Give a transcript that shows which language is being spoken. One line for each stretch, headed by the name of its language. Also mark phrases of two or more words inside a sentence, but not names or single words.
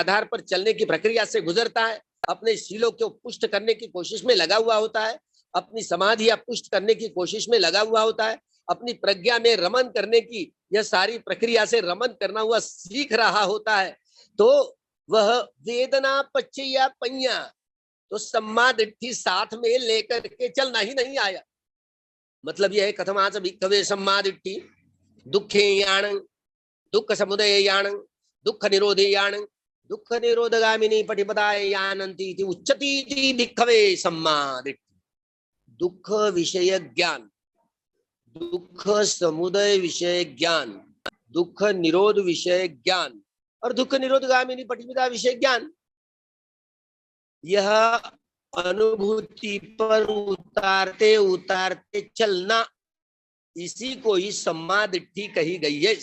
Hindi: आधार पर चलने की प्रक्रिया से गुजरता है, अपने शीलों को पुष्ट करने की कोशिश में लगा हुआ होता है, अपनी समाधि पुष्ट करने की कोशिश में लगा हुआ होता है, अपनी प्रज्ञा में रमन करने की यह सारी प्रक्रिया से रमन करना हुआ सीख रहा होता है, तो वह
Pali: वेदना पच्चया पैया
Hindi: तो
Pali: सम्मा दिट्ठी
Hindi: साथ में लेकर के चलना ही नहीं आया। मतलब यह है
Pali: कथमाच भिक्खवे सम्मा दिट्ठी दुखे याण दुख समुदय याण दुख निरोधे याण दुख निरोधगामिनी पटिपदाय यानन्ति इति उच्यति इति भिक्खवे सम्मा दिट्ठी।
Hindi: दुख विषय ज्ञान, दुख समुदय विषय ज्ञान, दुख निरोध विषय ज्ञान और दुख निरोधगामिनी पटिपदा विषय ज्ञान, यह अनुभूति पर उतारते उतारते चलना, इसी को ही
Pali: सम्मा दिट्ठी
Hindi: कही गई है।